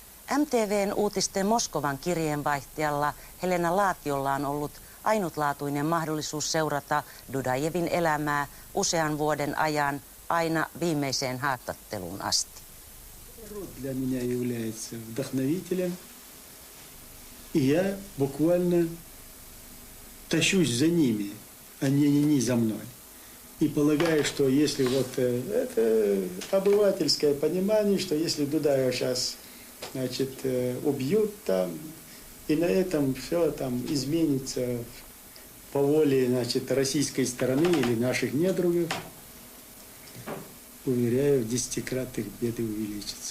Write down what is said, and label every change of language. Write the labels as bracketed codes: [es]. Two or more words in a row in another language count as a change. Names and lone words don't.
[fi] MTV:n uutisten Moskovan kirjeenvaihtajalla Helena Laatiolla on ollut ainutlaatuinen mahdollisuus seurata Dudajevin elämää usean vuoden ajan aina viimeiseen haastatteluun asti. [ru] Для меня является вдохновителем, и я буквально тащусь за ними, а не за мной. И полагаю, что если вот это обывательское понимание, что если Дудаева сейчас, значит, убьют там, и на этом все там изменится по воле, значит, российской стороны или наших недругов, уверяю, в 10-кратных беды увеличатся.